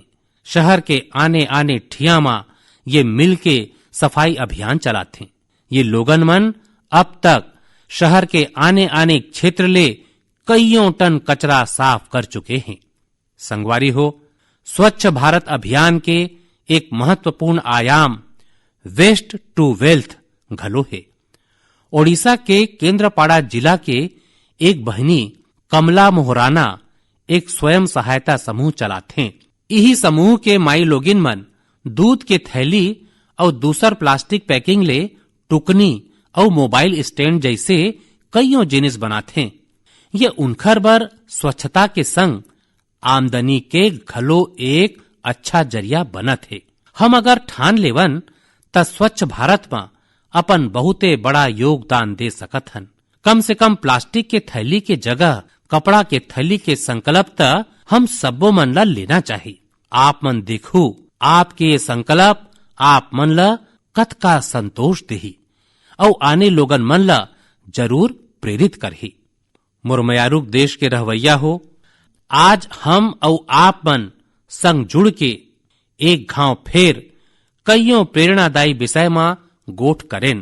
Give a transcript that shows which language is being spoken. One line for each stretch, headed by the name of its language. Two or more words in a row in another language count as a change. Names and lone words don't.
Chhattisgarhi: शहर के आने आने ठिया में ये मिल के सफाई अभियान चलाते। ये लोगन मन अब तक शहर के आने आने क्षेत्र ले कईयों टन कचरा साफ कर चुके हैं। संगवारी हो, स्वच्छ भारत अभियान के एक महत्वपूर्ण आयाम
English: waste to wealth
Chhattisgarhi: घलो है। ओडिशा के केंद्रपाड़ा जिला के एक बहनी कमला मोहराना एक स्वयं सहायता समूह चलाते। यही समूह के माई लोगिन मन दूध के थैली और दूसर प्लास्टिक पैकिंग ले टुकनी और मोबाइल स्टैंड जैसे कईयों जिनिस बनाते। ये उनखर बर स्वच्छता के संग आमदनी के घलो एक अच्छा जरिया बनत है। हम अगर ठान लेवन त स्वच्छ भारत में अपन बहुते बड़ा योगदान दे सकत हन। कम से कम प्लास्टिक के थैली के जगह कपड़ा के थैली के संकल्प त हम सबो मन ला लेना चाहिए। आप मन देखू आपके ये संकल्प आप मन ला कतका संतोष देही और आने लोगन मन ला जरूर प्रेरित करही। मुरमयारूक देश के रहवैया हो, आज हम और आप मन संग जुड़ के एक घाव फेर कईयों प्रेरणादायी विषय में गोठ करेन।